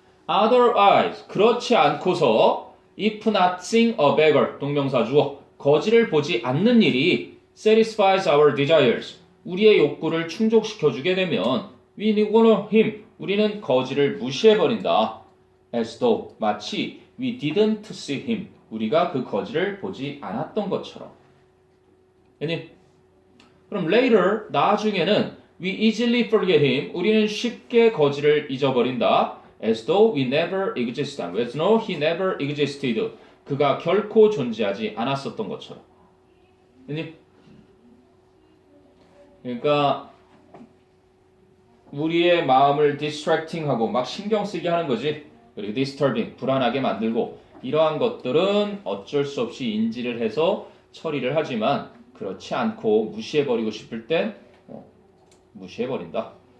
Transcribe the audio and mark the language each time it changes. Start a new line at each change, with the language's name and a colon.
English: Otherwise
Korean: 그렇지 않고서
English: if not seeing a beggar 동명사 주어 거지를 보지 않는 일이 satisfies our desires
Korean: 우리의 욕구를 충족시켜 주게 되면
English: we ignore him
Korean: 우리는 거지를 무시해버린다. as though 마치
English: we didn't see him
Korean: 우리가 그 거지를 보지 않았던 것처럼. 아니? 그럼 later 나중에는
English: we easily forget him
Korean: 우리는 쉽게 거지를 잊어버린다.
English: as though we never existed. as though he never existed.
Korean: 그가 결코 존재하지 않았었던 것처럼. 그러니까 우리의 마음을 distracting하고 막 신경 쓰게 하는 거지. 그리고 disturbing, 불안하게 만들고 이러한 것들은 어쩔 수 없이 인지를 해서 처리를 하지만 그렇지 않고 무시해버리고 싶을 땐 무시해버린다.